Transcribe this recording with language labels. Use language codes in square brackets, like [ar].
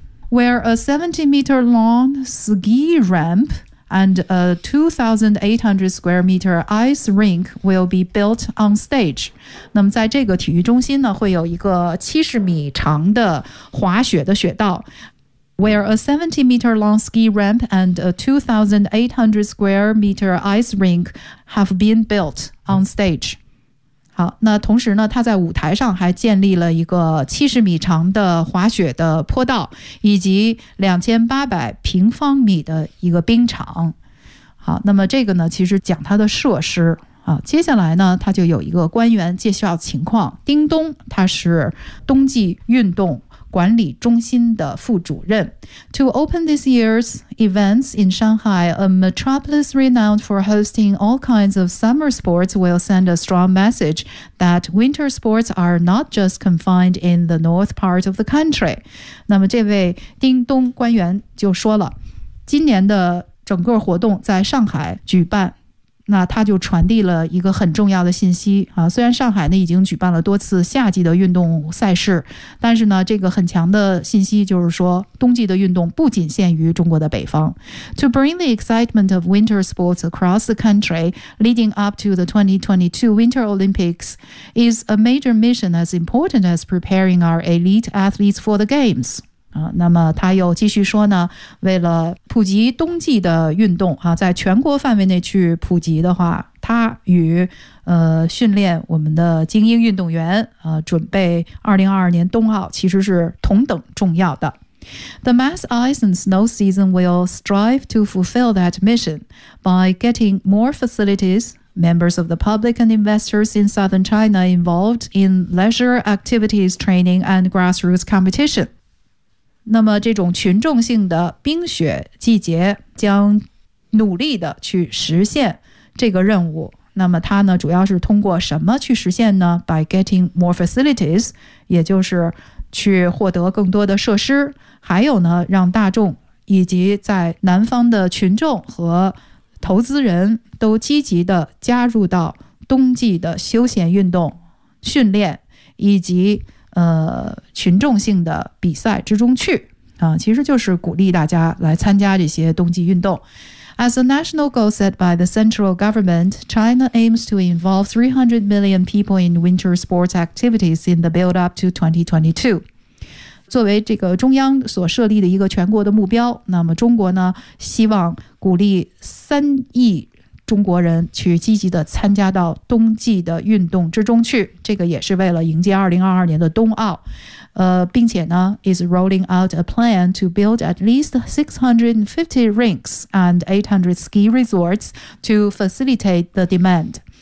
[en] Where a 70 meter long ski ramp and a 2,800 square meter ice rink will be built on stage. [zh] 那么在这个体育中心呢会有一个70米长的滑雪的雪道。 [en] Where a 70 meter long ski ramp and a 2,800 square meter ice rink have been built on stage. [zh] 好，那同时呢，他在舞台上还建立了一个70米长的滑雪的坡道，以及2800平方米的一个冰场。好，那么这个呢，其实讲它的设施。接下来呢，他就有一个官员介绍情况。丁东，他是冬季运动管理中心的副主任。 [en] To open this year's events in Shanghai, a metropolis renowned for hosting all kinds of summer sports will send a strong message that winter sports are not just confined in the north part of the country. [zh] 那么这位丁东官员就说了，今年的整个活动在上海举办，那他就传递了一个很重要的信息啊，虽然上海呢已经举办了多次夏季的运动赛事，但是呢，这个很强的信息就是说，冬季的运动不仅限于中国的北方。 [en] To bring the excitement of winter sports across the country leading up to the 2022 Winter Olympics is a major mission as important as preparing our elite athletes for the games. [zh] 那么他又继续说呢，为了普及冬季的运动啊，在全国范围内去普及的话，他与训练我们的精英运动员准备2022年冬奥其实是同等重要的。 [en] The mass ice and snow season will strive to fulfill that mission by getting more facilities, members of the public and investors in southern China involved in leisure activities, training and grassroots competition. [zh] 那么这种群众性的冰雪季节将努力的去实现这个任务。那么它呢主要是通过什么去实现呢？ [en] By getting more facilities， [zh] 也就是去获得更多的设施，还有呢让大众以及在南方的群众和投资人都积极的加入到冬季的休闲运动训练以及群众性的比赛之中去啊，其实就是鼓励大家来参加这些冬季运动。 [en] As a national goal set by the central government, China aims to involve 300 million people in winter sports activities in the build-up to 2022. [zh] 作为这个中央所设立的一个全国的目标，那么中国呢，希望鼓励3亿中国人去积极的参加到冬季的运动之中去，这个也是为了迎接2022年的冬奥。并且呢 [en] is rolling out a plan to build at least 650 rinks and 800 ski resorts to facilitate the demand。